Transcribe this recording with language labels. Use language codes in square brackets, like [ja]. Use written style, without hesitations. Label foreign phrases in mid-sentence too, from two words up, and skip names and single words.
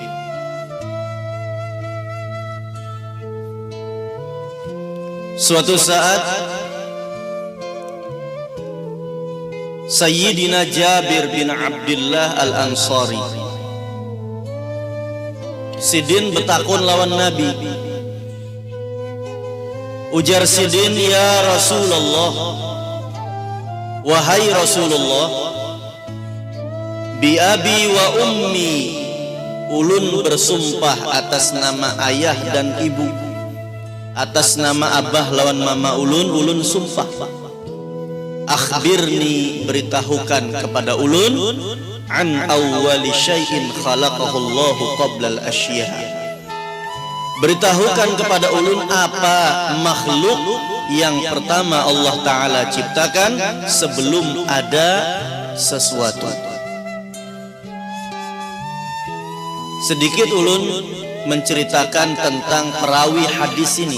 [bjn] Suatu saat Sayyidina Jabir bin Abdullah Al-Ansari sidin betakun lawan Nabi. Ujar sidin, [ar] يا رسول الله, [bjn] wahai Rasulullah, [ar] بأبي وأمي, [bjn] ulun bersumpah atas nama ayah dan ibu, atas nama abah lawan mama ulun sumpah. Akhbirni, beritahukan kepada ulun, [ar] عن أول شيء خلقه الله قبل الأشياء. [bjn] Beritahukan kepada ulun apa makhluk yang pertama Allah Ta'ala ciptakan sebelum ada sesuatu. Sedikit ulun menceritakan tentang perawi hadis ini.